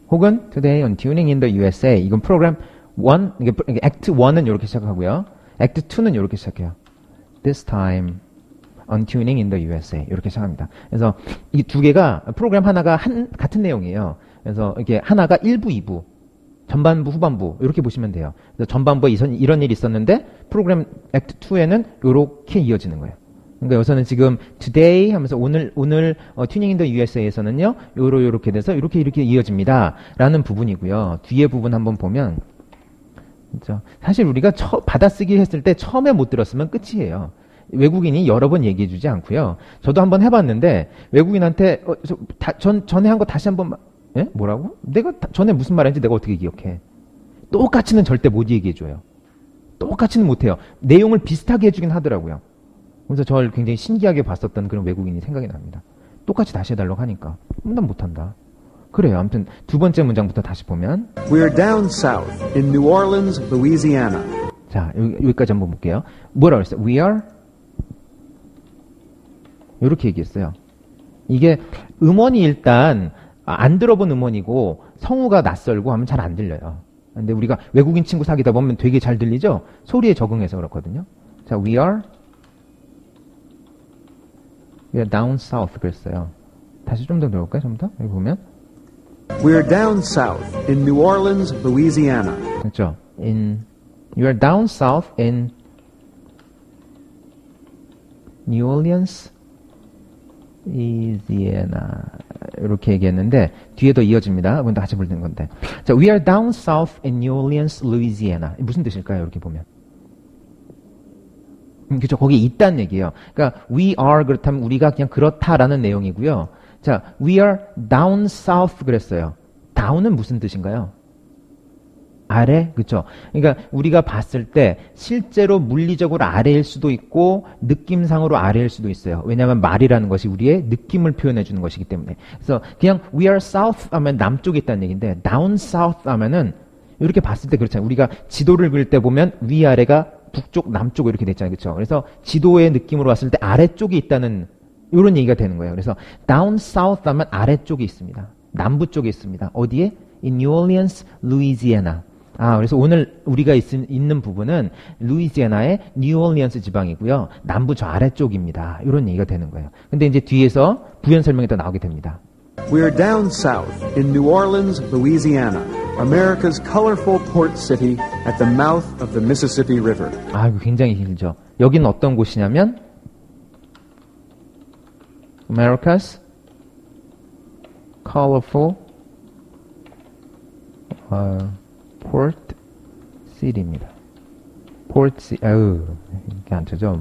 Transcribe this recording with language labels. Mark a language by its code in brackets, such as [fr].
[ko] 혹은 [en] Today on Tuning in the USA [ko] 이건 프로그램 1, 액트 1은 이렇게 시작하고요. 액트 2는 이렇게 시작해요. [en] This time on Tuning in the USA [ko] 이렇게 시작합니다. 그래서 이 두 개가 프로그램 하나가 같은 내용이에요. 그래서 이게 하나가 1부, 2부 전반부, 후반부 이렇게 보시면 돼요. 그래서 전반부에 이런 일이 있었는데 프로그램 액트 2에는 이렇게 이어지는 거예요. 그러니까 여기서는 지금 today 하면서 오늘 튜닝 인 더 USA에서는요. 요렇게 돼서 이렇게 이어집니다. 라는 부분이고요. 뒤에 부분 한번 보면 그렇죠? 사실 우리가 받아쓰기 했을 때 처음에 못 들었으면 끝이에요. 외국인이 여러 번 얘기해 주지 않고요. 저도 한번 해봤는데 외국인한테 전에 한 거 다시 한번 예? 뭐라고? 내가 전에 무슨 말인지 내가 어떻게 기억해? 똑같이는 절대 못 얘기해 줘요. 똑같이는 못해요. 내용을 비슷하게 해주긴 하더라고요. 그래서 저를 굉장히 신기하게 봤었던 그런 외국인이 생각이 납니다. 똑같이 다시 해달라고 하니까 난 못한다. 그래요. 아무튼 두 번째 문장부터 다시 보면 [en] We're down south in New Orleans, Louisiana. [ko] 자, 여기까지 한번 볼게요. 뭐라고 그랬어요? [en] We are [ko] 이렇게 얘기했어요. 이게 음원이 일단 안 들어본 음원이고 성우가 낯설고 하면 잘 안 들려요. 근데 우리가 외국인 친구 사귀다 보면 되게 잘 들리죠? 소리에 적응해서 그렇거든요. 자, [en] we are down south [ko] 그랬어요. 다시 좀 더 들어볼까요? 좀 더? 여기 보면 [en] We're down south in New Orleans, Louisiana. [ko] 그렇죠. [en] You are down south in New Orleans, Louisiana. [ko] 이렇게 얘기했는데 뒤에 더 이어집니다. 그건 다시 부르는 건데. [en] 자, we are down south in New Orleans, Louisiana. [ko] 무슨 뜻일까요? 이렇게 보면. 그죠? 거기에 있다는 얘기예요. 그러니까 [en] we are [ko] 그렇다면 우리가 그냥 그렇다라는 내용이고요. 자, [en] we are down south [ko] 그랬어요. down은 무슨 뜻인가요? 아래? 그쵸? 그러니까 우리가 봤을 때 실제로 물리적으로 아래일 수도 있고 느낌상으로 아래일 수도 있어요. 왜냐하면 말이라는 것이 우리의 느낌을 표현해 주는 것이기 때문에. 그래서 그냥 [en] we are south [ko] 하면 남쪽에 있다는 얘기인데 [en] down south [ko] 하면은 이렇게 봤을 때 그렇잖아요. 우리가 지도를 그릴 때 보면 위아래가 북쪽, 남쪽 이렇게 됐잖아요. 그렇죠? 그래서 지도의 느낌으로 봤을 때 아래쪽에 있다는 이런 얘기가 되는 거예요. 그래서 [en] down south [ko] 하면 아래쪽에 있습니다. 남부 쪽에 있습니다. 어디에? [en] In New Orleans, Louisiana. [ko] 그래서 오늘 우리가 있는 부분은 루이지애나의 뉴올리언스 지방이고요. 남부 저 아래쪽입니다. 이런 얘기가 되는 거예요. 근데 이제 뒤에서 부연 설명이 더 나오게 됩니다. [en] We're down south in New Orleans, Louisiana, America's colorful port city at the mouth of the Mississippi River. [ko] 이거 굉장히 길죠. 여기는 어떤 곳이냐면 [en] America's colorful Port City [ko] 입니다. Port City, 이렇게 안 쳐져.